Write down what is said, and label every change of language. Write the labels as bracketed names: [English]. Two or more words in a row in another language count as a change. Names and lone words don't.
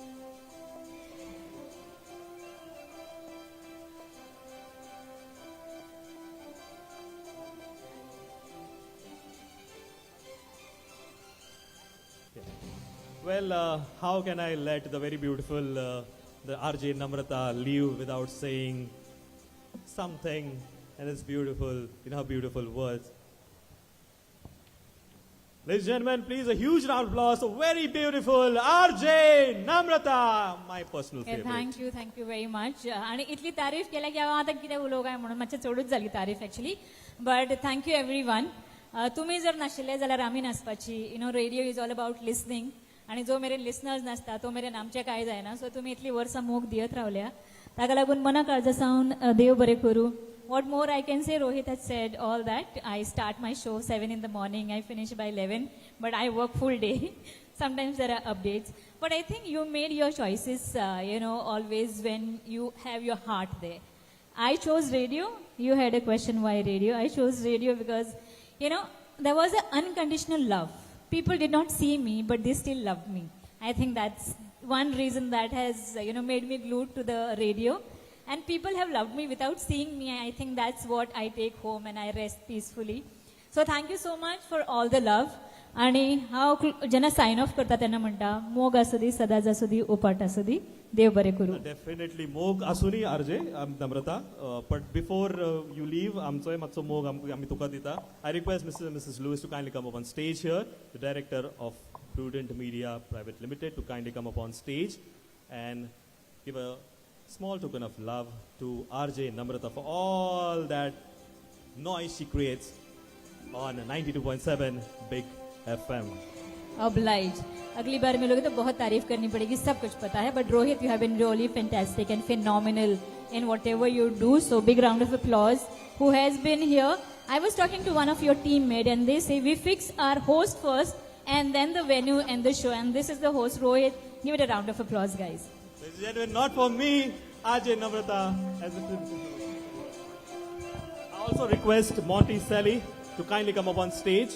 [English] Well, how can I let the very beautiful the RJ Namrata leave without saying something and it's beautiful, in her beautiful words. Ladies and gentlemen, please a huge round of applause for very beautiful RJ Namrata, my personal favorite. Thank you very much [Konkani] आणि इतली तारीफ केल्या की हांव आतां कितें उलोवंक काय म्हणून मातशें चडूच जाली तारीफ [English] actually but thank you every one [Konkani] तुमी जर नाशिल्ले जाल्यार आमी नासपाची [English] radio is all about listening [Konkani] आणि जो मेरेन लिसनर्स नासता तो मेरेन आमचें कांय जायना सो तुमी इतली वर्सां मोग दियत रावल्या ताका लागून मना काळजासावन देव बरें करूं. [English] What more I can say, Rohit has said all that. I start my show 7 in the morning, I finish by 11, but I work full day. Sometimes there are updates. But I think you made your choices, always when you have your heart there. I chose radio. You had a question why radio. I chose radio because, there was an unconditional love. People did not see me, but they still loved me. I think that's one reason that has, made me glued to the radio. And people have loved me without seeing me. I think that's what I take home and I rest peacefully. So thank you so much for all the love. [Konkani] आणि हांव जेन्ना सायन ऑफ करता तेन्ना म्हणटा मोग आसूं दी सदांच आसूं दी उपाट आसूं दी देव बरें करूं. डेफिनेटली मोग आसूं दी आरजे नम्रता [English] But before you leave [Konkani] आमचोय मातसो मोग आमी तुका दिता. [English] I request Mrs. Louis to kindly come up on stage here. The director of Prudent Media Private Limited to kindly come up on stage and give a small token of love to RJ Namrata for all that noise she creates on 92.7 Big FM. Obliged. [Hindi] अगली बार मिलोगे तो बहुत तारीफ करनी पड़ेगी सब कुछ पता है [English] But Rohit you have been really fantastic and phenomenal in whatever you do so big round of applause. Who has been here? I was talking to one of your teammates and they say we fix our host first and then the venue and the show and this is the host Rohit. Give it a round of applause guys. Ladies and gentlemen, not for me, RJ Namrata. I also request Monty Selly to kindly come up on stage.